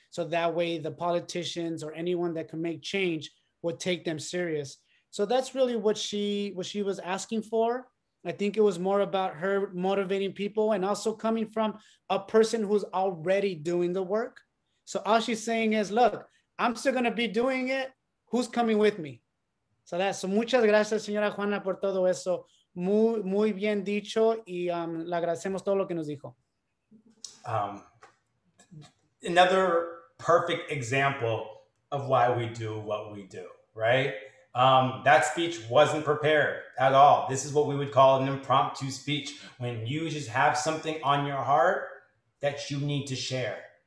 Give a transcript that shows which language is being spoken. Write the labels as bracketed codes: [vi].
[en] So that way the politicians or anyone that can make change would take them serious. So that's really what she was asking for. I think it was more about her motivating people and also coming from a person who's already doing the work. So all she's saying is, look, I'm still going to be doing it. Who's coming with me? [es] So muchas gracias, señora Juana, por todo eso. Muy bien dicho, y le agradecemos todo lo que nos dijo. [en] Another perfect example of why we do what we do, right? That speech wasn't prepared at all. This is what we would call an impromptu speech, when you just have something on your heart that you need to share.